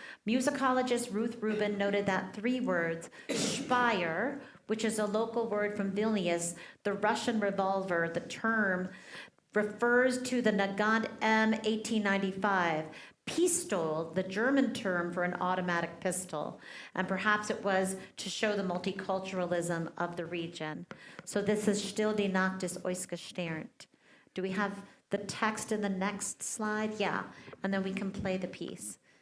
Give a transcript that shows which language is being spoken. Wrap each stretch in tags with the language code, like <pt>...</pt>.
<en>Musicologist Ruth Rubin noted that 3 words, Speyer, which is a local word from Vilnius, the Russian revolver, the term refers to the Nagant M 1895, Pistol, the German term for an automatic pistol, and perhaps it was to show the multiculturalism of the region. So this is</en> <de>Still die Nacht ist ausgesternt.</de> <en>Do we have the text in the next slide? Yeah, and then we can play the piece.</en>